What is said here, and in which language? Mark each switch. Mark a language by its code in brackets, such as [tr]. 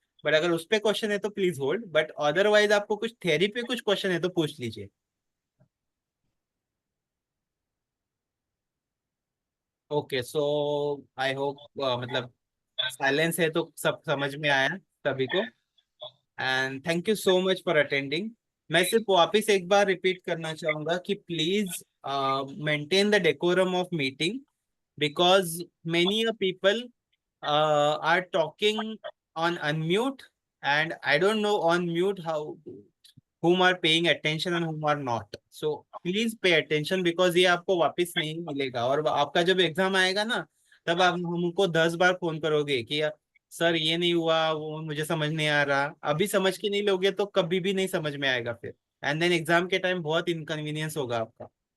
[hi] But अगर उस पे क्वेश्चन है तो प्लीज होल्ड. बट अदरवाइज आपको कुछ थ्योरी पे कुछ क्वेश्चन है तो पूछ लीजिए. ओके. सो आई होप मतलब साइलेंस है तो सब समझ में आया सभी को. [en] And thank you so much for attending. [hi] मैं सिर्फ वापस एक बार रिपीट करना चाहूंगा कि [en] Please maintain the decorum of meeting, because many people are talking on unmute, and I don't know on mute how whom are paying attention and whom are not. So please pay attention, because [hi] ये आपको वापस नहीं मिलेगा. और आपका जब exam आएगा ना, तब आप हमको 10 बार फोन करोगे कि सर ये नहीं हुआ, वो मुझे समझ नहीं आ रहा. अभी समझ के नहीं लोगे तो कभी भी नहीं समझ में आएगा फिर, एंड देन एग्जाम के टाइम बहुत इनकन्वीनियंस होगा आपका.